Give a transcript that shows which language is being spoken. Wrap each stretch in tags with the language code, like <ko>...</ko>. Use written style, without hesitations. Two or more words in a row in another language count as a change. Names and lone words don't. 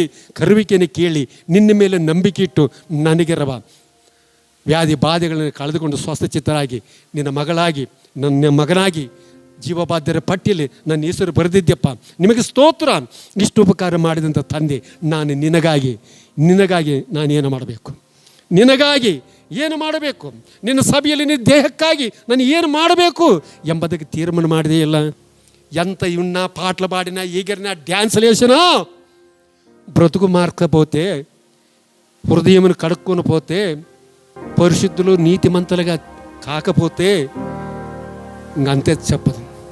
<kn>ಕರುವಿಕೆಯನ್ನು ಕೇಳಿ ನಿನ್ನ ಮೇಲೆ ನಂಬಿಕೆ ಇಟ್ಟು ನನಗಿರವ ವ್ಯಾಧಿ ಬಾಧೆಗಳನ್ನು ಕಳೆದುಕೊಂಡು ಸ್ವಸ್ಥಚಿತ್ತರಾಗಿ ನಿನ್ನ ಮಗನಾಗಿ ಜೀವಬಾಧ್ಯರ ಪಟ್ಟಿಯಲ್ಲಿ ನನ್ನ ಹೆಸರು ಬರೆದಿದ್ದೆಪ್ಪ. ನಿಮಗೆ ಸ್ತೋತ್ರ. ಇಷ್ಟು ಉಪಕಾರ ಮಾಡಿದಂಥ ತಂದೆ, ನಾನು ನಿನಗಾಗಿ ನಾನೇನು ಮಾಡಬೇಕು? ನಿನಗಾಗಿ ಏನು ಮಾಡಬೇಕು? ನಿನ್ನ ಸಭೆಯಲ್ಲಿ ನಿನ್ನ ದೇಹಕ್ಕಾಗಿ ನಾನು ಏನು ಮಾಡಬೇಕು ಎಂಬುದಕ್ಕೆ ತೀರ್ಮಾನ ಮಾಡಿದೆ ಇಲ್ಲ. ಎಂತ ಇವನ್ನ</kn> <te>పాటలు పాడినా ఈగరినా డ్యాన్సులు వేసినా బ్రతుకు మార్కపోతే, హృదయమును కడుక్కొని పోతే, పరిశుద్ధులు నీతిమంతులుగా కాకపోతే ఇంకంతే చెప్పదు.</te>